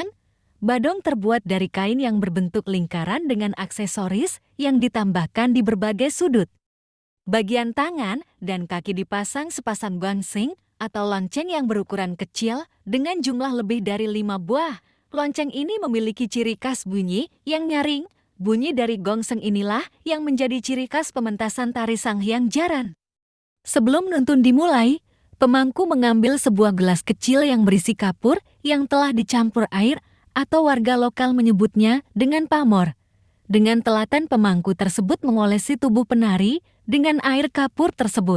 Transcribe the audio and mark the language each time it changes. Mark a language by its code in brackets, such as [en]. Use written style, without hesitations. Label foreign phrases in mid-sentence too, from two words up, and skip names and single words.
[id] Badong terbuat dari kain yang berbentuk lingkaran dengan aksesoris yang ditambahkan di berbagai sudut. Bagian tangan dan kaki dipasang sepasang gongsing atau lonceng yang berukuran kecil dengan jumlah lebih dari 5 buah. Lonceng ini memiliki ciri khas bunyi yang nyaring. Bunyi dari gongseng inilah yang menjadi ciri khas pementasan tari Sanghyang Jaran. Sebelum nuntun dimulai, pemangku mengambil sebuah gelas kecil yang berisi kapur yang telah dicampur air atau warga lokal menyebutnya dengan pamor. Dengan telaten pemangku tersebut mengolesi tubuh penari dengan air kapur tersebut.